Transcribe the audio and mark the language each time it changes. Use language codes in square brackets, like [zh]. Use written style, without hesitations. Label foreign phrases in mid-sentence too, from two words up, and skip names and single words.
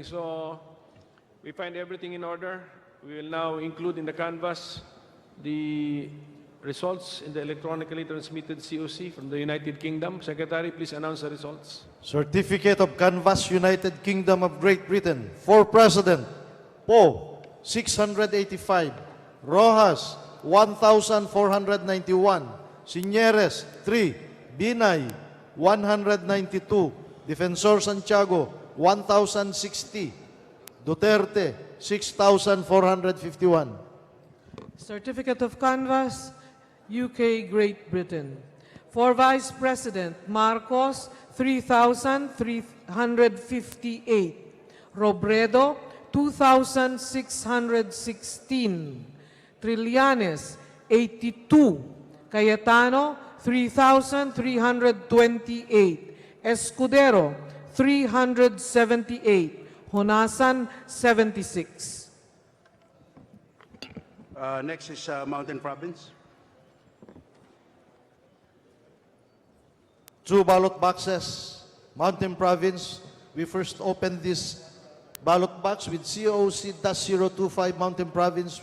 [en] So we find everything in order. We will now include in the canvas the results in the electronically transmitted COC from the United Kingdom. Secretary, please announce the results. Certificate of Canvas, United Kingdom of Great Britain. For President, Poe, 685. Rojas, 1,491. Signeres, 3. Binay, 192. Defensor Santiago, 1,060. Duterte, 6,451. Certificate of canvas, UK Great Britain. For Vice President, Marcos, 3,358. Robredo, 2,616. Trillanes, 82. Cayetano, 3,328. Escudero, 378. Honasan, 76. Next is Mountain Province. 2 ballot boxes. Mountain Province, we first opened this ballot box with COC-025 Mountain Province.